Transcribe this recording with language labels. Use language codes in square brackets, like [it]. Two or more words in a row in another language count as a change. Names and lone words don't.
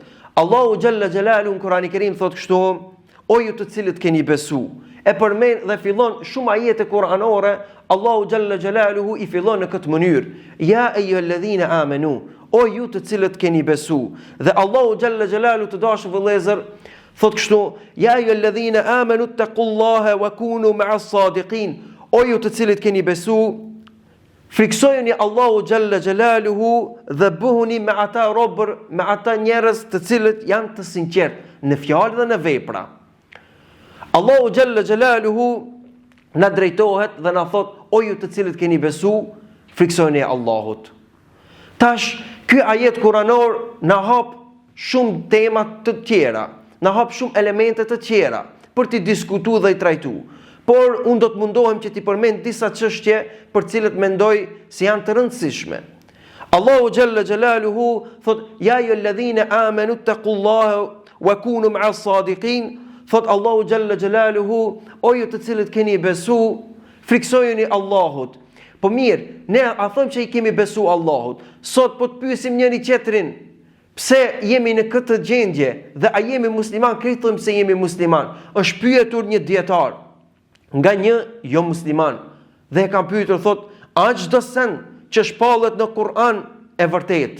[ar] الله جل جلاله [sq] në Kur'anin e Kerim thotë kështu: O ju të cilët keni besu. E përmend dhe fillon shumë ajete kuranore. [ar] الله جل جلاله [sq] i fillon në këtë mënyrë: [ar] يا أيها الذين آمنوا, [sq] o ju të cilët keni besu. Dhe [ar] الله جل جلاله, [sq] të dashur vëllezër, thotë kështu: [ar] يا أيها الذين آمنوا اتقوا الله وكونوا مع الصادقين, [sq] o ju të cilët keni besu, friksojeni [ar] الله جل جلاله [sq] dhe bëhuni me ata robër, me ata njerëz të cilët janë të sinqertë në fjalë dhe në vepra. [ar] الله جل جلاله [sq] na drejtohet dhe na thot: O ju të cilët keni besu, friksojeni Allahut. Tash, ky ajet kuranor na hap shumë tema të tjera, na hap shumë elemente të tjera për të diskutuar dhe i trajtuar. Por unë do të mundohem që t'i përmend disa çështje për cilët mendoj se janë të rëndësishme. [ar] الله جل جلاله thot: يا أيها الذين آمنوا اتقوا الله وكونوا مع الصادقين. [sq] Thot [ar] الله جل جلاله: [sq] O ju të cilët keni besu, friksojeni Allahut. Po mirë, ne a them që i kemi besu Allahut. Sot po të pyesim njëri tjetrin, pse jemi në këtë gjendje dhe a jemi musliman? Krejt thëmë se jemi musliman. Është pyetur një dietar nga një jo musliman dhe e kam pyetur, thot: A çdo sen që shpallet në Kur'an e vërtet?